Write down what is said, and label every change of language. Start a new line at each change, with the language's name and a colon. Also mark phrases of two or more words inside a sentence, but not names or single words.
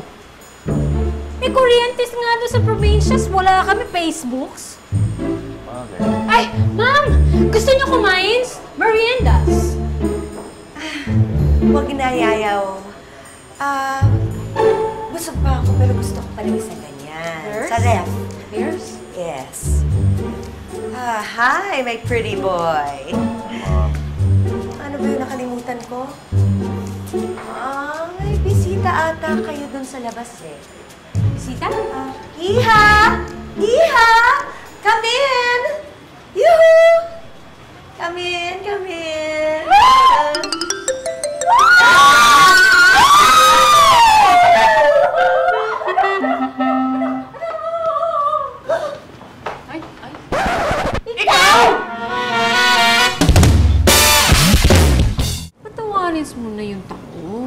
Filipino: May kuryentes nga doon sa provincias. Wala kami Facebooks. Okay. Ay, ma'am! Gusto niyo kumain? Meriendas. Huwag na, Yayaw. Busog pa ako, pero gusto ko pala isang ganyan. Beers? Sa ref. Beers?
English: Yes. Hi, my pretty boy.
Filipino: Ano ba yung nakalimutan ko? May bisita ata kayo dun sa labas eh. Sita? Iha! Iha!
English: Come in! Yoo-hoo! Come in, come in!
Filipino: Ay, ay. Ikaw! Patawanis mo na yung tao.